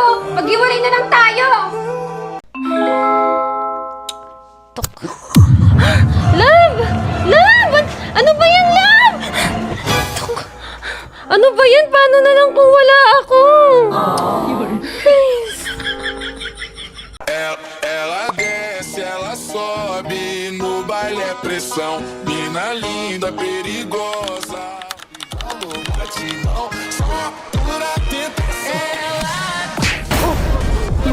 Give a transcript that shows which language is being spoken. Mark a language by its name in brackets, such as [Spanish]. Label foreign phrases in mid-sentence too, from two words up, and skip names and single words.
[Filipino] Maghiwalay na lang tayo. Love! Love! Ano ba yan, Love? Ano ba yan? Paano na lang kung wala ako? Please. [Portuguese] Ela desce, ela sobe, no baile é pressão. Mina linda, perigosa. Alô, batidão, só por tentação.